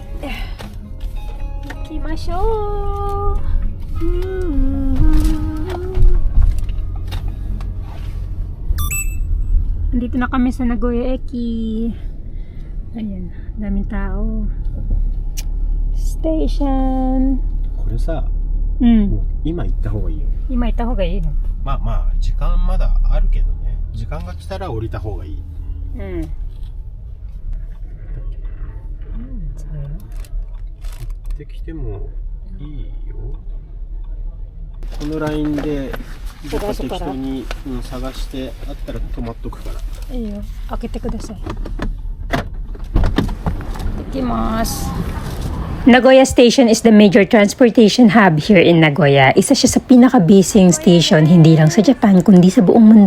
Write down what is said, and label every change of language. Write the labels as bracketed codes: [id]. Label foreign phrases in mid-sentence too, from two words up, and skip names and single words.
[ja] Ikimashou. [tl] Nandito na kami sa Nagoya Eki. Ayan, daming tao. Station. [ja] これさ、うん。もう今行った方がいいよ。今行った方がいいの？まあまあ、時間まだあるけどね。時間が来たら降りた方がいい。うん。そうよ。行ってきてもいいよ。このラインで、どっか適当に、探してあったら止まっとくから。いいよ。開けてください。行きます。 [en] Nagoya Station is the major transportation hub here in Nagoya. [tl] Isa siya sa pinaka-busy station hindi lang sa Japan kundi sa buong mundo.